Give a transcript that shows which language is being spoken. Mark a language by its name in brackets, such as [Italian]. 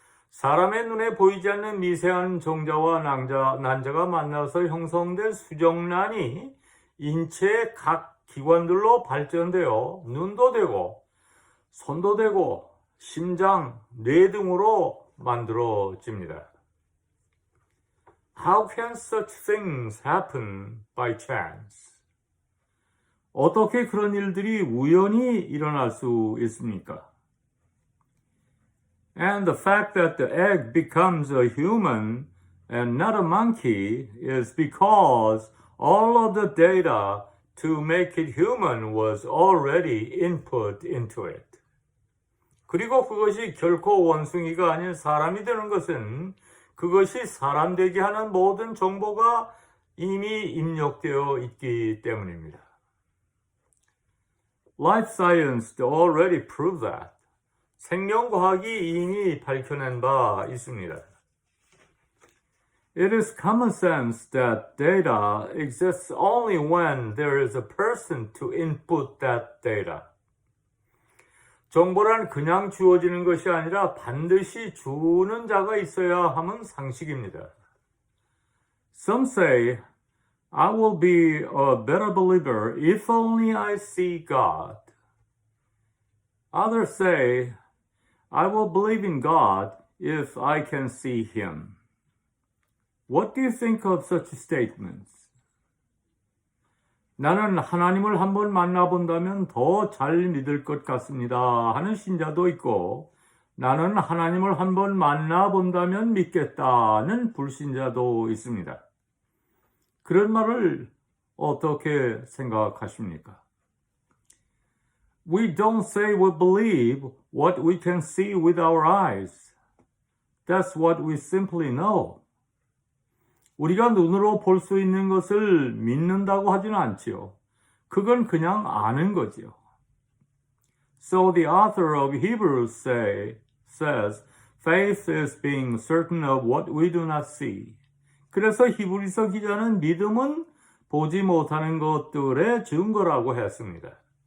[Korean] 사람의 눈에 보이지 않는 미세한 종자와 난자가 만나서 형성된 수정란이 인체의 각 기관들로 발전되어 눈도 되고 손도 되고 심장, 뇌 등으로 만들어집니다. [English] How can such things happen by chance? [Korean] 어떻게 그런 일들이 우연히 일어날 수 있습니까? [English] And the fact that the egg becomes a human and not a monkey is because all of the data to make it human was already input into it. [Korean] 그리고 그것이 결코 원숭이가 아닌 사람이 되는 것은 그것이 사람 되게 하는 모든 정보가 이미 입력되어 있기 때문입니다. [English] Life science already proved that. [Korean] 생명과학이 이미 밝혀낸 바 있습니다. [English] It is common sense that data exists only when there is a person to input that data. [Korean] 정보란 그냥 주어지는 것이 아니라 반드시 주는 자가 있어야 함은 상식입니다. [English] Some say, I will be a better believer if only I see God. Others say, I will believe in God if I can see Him. What do you think of such statements? [Korean] 나는 하나님을 한번 만나본다면 더 잘 믿을 것 같습니다 하는 신자도 있고, 나는 하나님을 한번 만나본다면 믿겠다는 불신자도 있습니다. 그런 말을 어떻게 생각하십니까? [English] We don't say we believe what we can see with our eyes. That's what we simply know. [Korean] 우리가 눈으로 볼 수 있는 것을 믿는다고 하지는 않지요. 그건 그냥 아는 거지요. [English] So the author of Hebrews says, faith is being certain of what we do not see. [Korean] 그래서 히브리서 기자는 믿음은 보지 못하는 것들의 증거라고 했습니다.